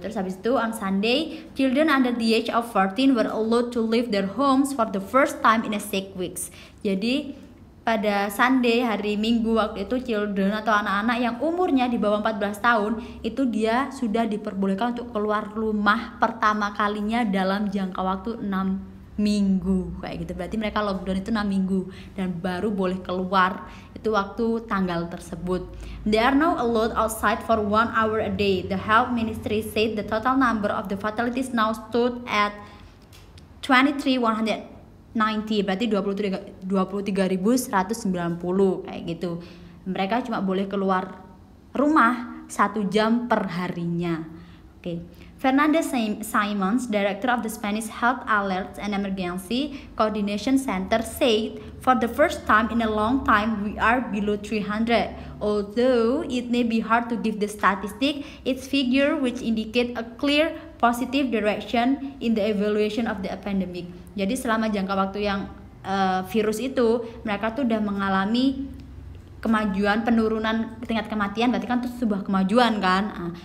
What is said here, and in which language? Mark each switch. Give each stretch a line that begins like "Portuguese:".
Indonesian: Terus habis itu
English: on Sunday, children under the age of 14 were allowed to leave their homes for the first time in 6 weeks.
Indonesian: Jadi pada Sunday, hari Minggu waktu itu, children atau anak-anak yang umurnya di bawah 14 tahun itu dia sudah diperbolehkan untuk keluar rumah pertama kalinya dalam jangka waktu 6 minggu kayak gitu. Berarti mereka lockdown itu 6 minggu dan baru boleh keluar itu waktu tanggal tersebut.
English: They are now allowed outside for 1 hour a day. The health ministry said the total number of the fatalities now stood at 23,190.
Indonesian: Berarti 23.190 kayak gitu. Mereka cuma boleh keluar rumah 1 jam per harinya. Oke.
English: Fernandez Simons, director of the Spanish Health Alerts and Emergency Coordination Center, said, "For the first time in a long time, we are below 300. Although it may be hard to give the statistic, its figure which indicate a clear positive direction in the evaluation of the pandemic."
Indonesian: Jadi selama jangka waktu yang virus itu, mereka tuh udah mengalami kemajuan, penurunan tingkat kematian, berarti kan itu sebuah kemajuan kan.